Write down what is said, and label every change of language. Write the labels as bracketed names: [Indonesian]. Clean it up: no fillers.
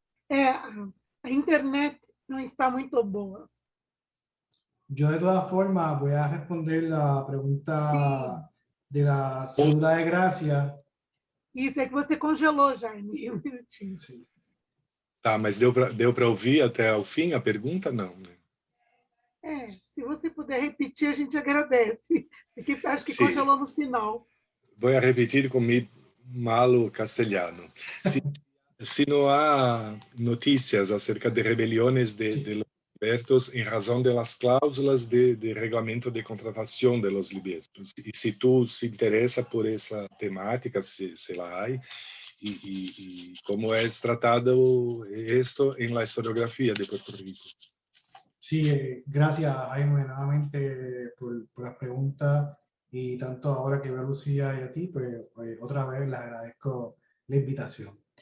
[Portuguese] A internet não está muito boa. [Spanish] Yo de todas formas voy a responder la pregunta de la cédula de gracia. [Portuguese] Isso, é que você congelou, Jaime, um minutinho. Sim. Tá, mas deu para ouvir até o fim a pergunta? Não, né? Se você puder repetir, a gente agradece, porque acho que Sim. Congelou no final. Vou repetir com meu malo castelhano. Se não há notícias acerca de rebeliões [Spanish] de los libertos [Portuguese] em razão [Spanish] de las cláusulas de reglamento [Portuguese] de contratação de los libertos. E se tu se interessa por essa temática, se la há, [Spanish] y cómo es tratado esto en la historiografía de Puerto Rico. Sí, gracias Jaime nuevamente por las preguntas y tanto ahora que veo a Lucía y a ti, pues otra vez les agradezco la invitación.